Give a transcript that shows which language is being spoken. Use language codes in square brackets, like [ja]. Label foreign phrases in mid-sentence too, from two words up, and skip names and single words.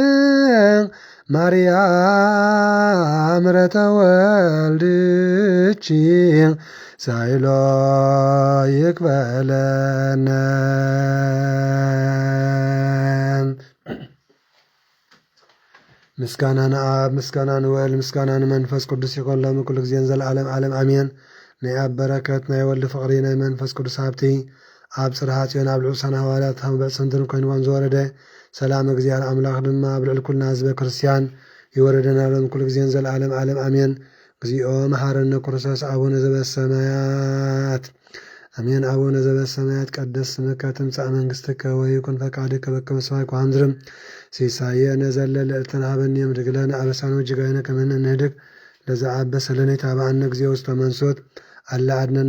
[ti] ማርያም [gez] ምሕረተ ወልድኪ ሳይሎ ይቅበለነ። [ti] ምስጋና ንአብ ምስጋና ንወልድ ምስጋና ንመንፈስ ቅዱስ ይኮን ሎሚ ኩሉ ግዜን ዘለዓለም ዓለም አሜን። ናይ አብ በረከት ናይ ወልዲ ፍቅሪ ናይ መንፈስ ቅዱስ ሃብቲ ኣብ ጽርሐ ጽዮን ኣብ ልዑሳን ሃዋርያት በጽንትን ኮይንዎን ዝወረደ ሰላም እግዚአብሔር አምላክ ድማ ኣብ ልዕሊ ኩልና ህዝበ ክርስቲያን ይወረደና ሎሚ ኩሉ ግዜን ዘለዓለም ዓለም አሜን። [gez] እግዚኦ መሐረነ ክርስቶስ አቡነ ዘበሰማያት አሜን። አቡነ ዘበሰማያት ቀደስ ስምከ ትምጻእ መንግሥትከ ወይኩን ፈቃድከ በከመ በሰማይ ከማሁ በምድር ሲሳየነ ዘለለ ዕለትነ ሀበነ ዮም ህድግ ለነ አበሳነ ወጌጋየነ ከመ ንህድግ ለዘአበሰ ለነ ኢታብአነ እግዚኦ ውስተ መንሱት አላ አድኅነነ